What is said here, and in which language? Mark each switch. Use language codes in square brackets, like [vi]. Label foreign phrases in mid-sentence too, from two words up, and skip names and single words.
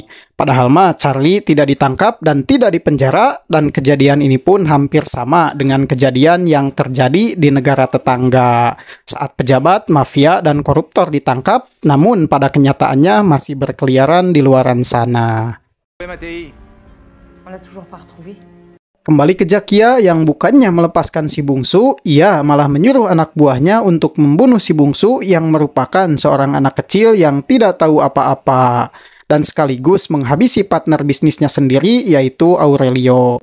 [id] Padahal mah Charlie tidak ditangkap dan tidak dipenjara, dan kejadian ini pun hampir sama dengan kejadian yang terjadi di negara tetangga. Saat pejabat, mafia, dan koruptor ditangkap, namun pada kenyataannya masih berkeliaran di luaran sana. [fr] On l'a toujours pas retrouvé. [id] Kembali ke Jakia yang bukannya melepaskan si bungsu, ia malah menyuruh anak buahnya untuk membunuh si bungsu yang merupakan seorang anak kecil yang tidak tahu apa-apa. Dan sekaligus menghabisi partner bisnisnya sendiri, yaitu Aurelio.